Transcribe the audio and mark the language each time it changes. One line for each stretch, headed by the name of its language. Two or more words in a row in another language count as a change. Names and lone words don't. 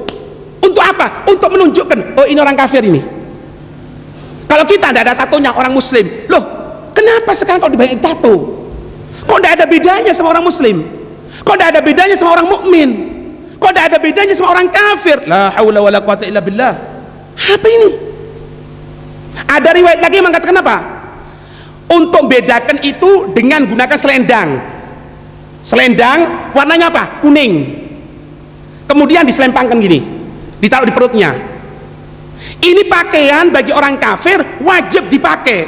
Indonesian: Untuk apa? Untuk menunjukkan, oh ini orang kafir ini. Kalau kita tidak ada tatonya orang muslim, loh kenapa sekarang kok dibayar tato? Kok tidak ada bedanya sama orang muslim? Kok tidak ada bedanya sama orang mukmin? Kok tidak ada bedanya sama orang kafir?
Arabic: لا حول ولا قوة إلا بالله.
Indonesian: Apa ini? Ada riwayat lagi yang mengatakan apa? Untuk bedakan itu dengan gunakan selendang warnanya apa? Kuning. Kemudian diselempangkan gini, ditaruh di perutnya. Ini pakaian bagi orang kafir wajib dipakai.